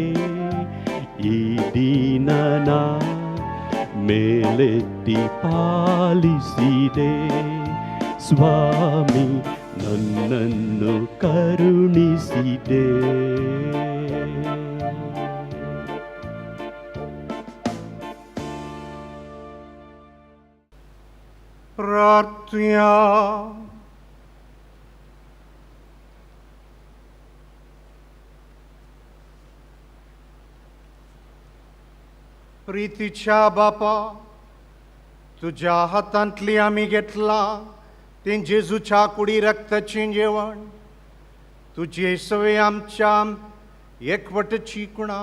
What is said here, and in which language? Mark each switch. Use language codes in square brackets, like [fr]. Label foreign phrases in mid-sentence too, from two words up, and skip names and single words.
[kn] ಈ ದೀನನ ಮೇಲೆತ್ತಿ ಪಾಲಿಸಿದೆ, ಸ್ವಾಮಿ ನನ್ನನ್ನು ಕರುಣಿಸಿದೆ. [kok] ಪ್ರಾರ್ಥ್ಯಾ. प्रीतीच्या बापा, तुझ्या हातांतली आमी घेतला ते जेजूच्या कुडी रक्ताचें जेवण, तुजे सवे आमच्या एकवटची कुणा.